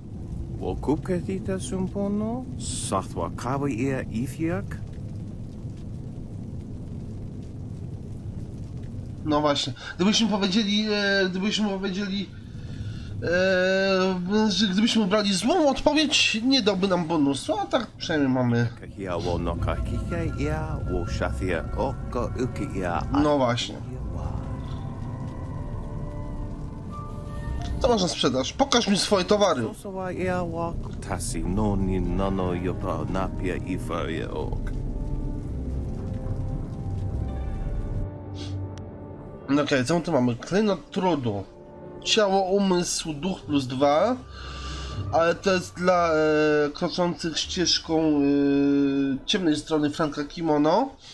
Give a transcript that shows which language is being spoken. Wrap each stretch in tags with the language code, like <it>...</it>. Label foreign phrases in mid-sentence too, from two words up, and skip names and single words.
<pl>Wokupketita sumpono? Sathwa kawi ia ifiak? No właśnie, gdybyśmy brali złą odpowiedź, nie dałby nam bonusu, a tak przynajmniej mamy. Kahia wo no kakika ia wo shathia oko uki ia. No właśnie. Co masz na sprzedaż? Pokaż mi swoje towary. Sosawa ia wa tasi no ni nano yota napia ifaria ok. No okej, co my tu mamy? Klejnot trudu. Ciało, umysł, duch +2. Ale to jest dla kroczących ścieżką ciemnej strony Franka Kimono.</pl>